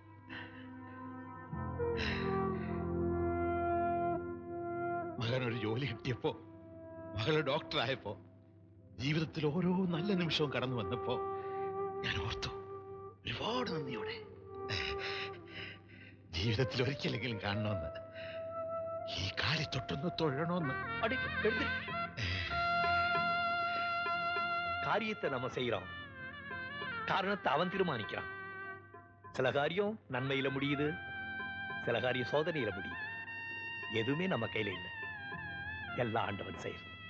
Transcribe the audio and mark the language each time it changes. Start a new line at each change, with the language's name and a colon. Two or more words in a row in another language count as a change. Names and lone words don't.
Malayalam: മകനൊരു ജോലി കിട്ടിയപ്പോ, മകള് ഡോക്ടറായപ്പോ, ജീവിതത്തിൽ ഓരോ നല്ല നിമിഷവും കടന്നു വന്നപ്പോ ഞാൻ ഓർത്തു, ഒരുപാട് നന്ദിയോടെ ജീവിതത്തിൽ ഒരിക്കലെങ്കിലും കാണണമെന്ന്, ഈ കാലി തൊട്ടൊന്ന് തൊഴണമെന്ന്.
Tamil: காரியத்தை நம்ம செய்யறோம், காரணத்தை அவன் தீர்மானிக்கிறான். சில காரியம் நன்மையில முடியுது, சில காரியம் சோதனையில முடியுது. எதுவுமே நம்ம கையில இல்லை, எல்லாம் ஆண்டவன் செயல்.